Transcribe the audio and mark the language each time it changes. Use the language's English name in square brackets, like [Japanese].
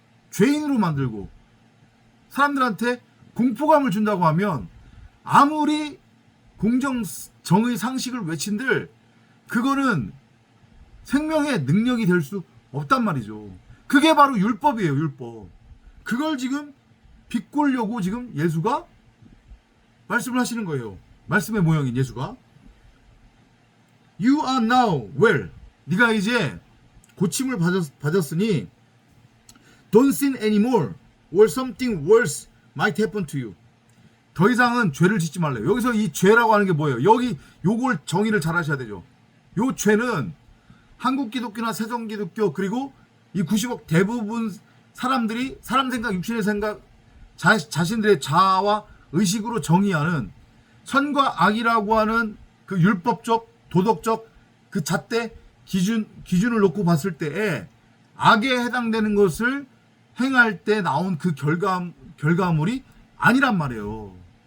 [Korean] 죄인으로 만들고 사람들한테 공포감을 준다고 하면, 아무리 공정, 정의, 상식을 외친들 그거는 생명의 능력이 될 수 없단 말이죠. 그게 바로 율법이에요, 율법. 그걸 지금 비꼬려고 지금 예수가 말씀을 하시는 거예요. 말씀의 모형인 예수가. [English] You are now well. [Korean] 네가 이제 고침을 받았으니 [English] don't sin anymore or something worse might happen to you. [Korean] 더 이상은 죄를 짓지 말래요. 여기서 이 죄라고 하는 게 뭐예요? 여기 요걸 정의를 잘 하셔야 되죠. 요 죄는 한국 기독교나 세종 기독교 그리고 이 90억 대부분 사람들이 사람 생각, 육신의 생각, 자신들의 자아와 의식으로 정의하는 선과 악이라고 하는 그 율법적, 도덕적 그 잣대 기준을 놓고 봤을 때에 악에 해당되는 것을 행할 때 나온 그 결과물이 아니란 말이에요.